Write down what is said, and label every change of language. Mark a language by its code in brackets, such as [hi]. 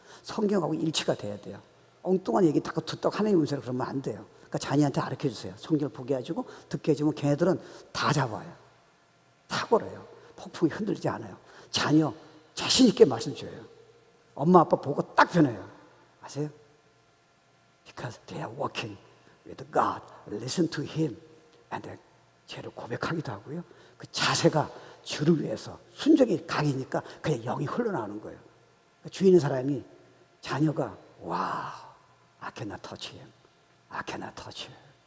[ko] 성경하고 일치가 돼야 돼요. 엉뚱한 얘기 듣다가 하나님의 음성을 그러면 안 돼요. 그러니까 자녀한테 가르쳐 주세요. 성경을 보게 해주고 듣게 해주면 걔네들은 다 잡아요. 탁월해요. 폭풍이 흔들리지 않아요. 자녀 자신 있게 말씀 줘요. 엄마 아빠 보고 딱 변해요. 아세요? [en] Because they are walking with God. Listen to Him. And then [ko] 죄를 고백하기도 하고요. 그 자세가 주를 위해서 순종이 강이니까 그냥 영이 흘러나오는 거예요. 그러니까 주위 있는 사람이 자녀가 와, [en] I cannot touch him. I cannot touch her.